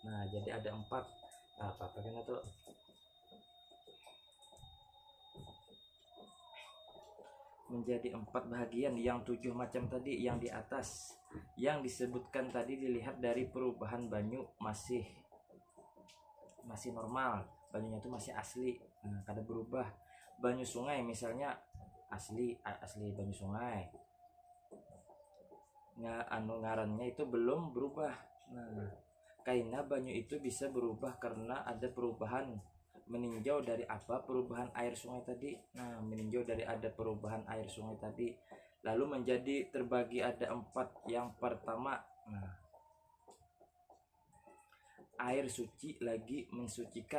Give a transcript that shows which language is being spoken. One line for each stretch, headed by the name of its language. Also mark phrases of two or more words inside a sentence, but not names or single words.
Indonesian: Nah, jadi ada 4. Nah, apa kan itu? Menjadi 4 bahagian. Yang 7 macam tadi yang di atas, yang disebutkan tadi dilihat dari perubahan banyu masih normal, banyunya itu masih asli.
Banjar: Nah, kada berubah. Banyu sungai misalnya asli banyu sungai. Ngarannya itu belum berubah.
Indonesian: Nah, karena banyu itu bisa berubah karena ada perubahan meninjau dari perubahan air sungai tadi. Nah, meninjau dari ada perubahan air sungai tadi, lalu menjadi terbagi ada 4. Yang pertama, air suci lagi mensucikan.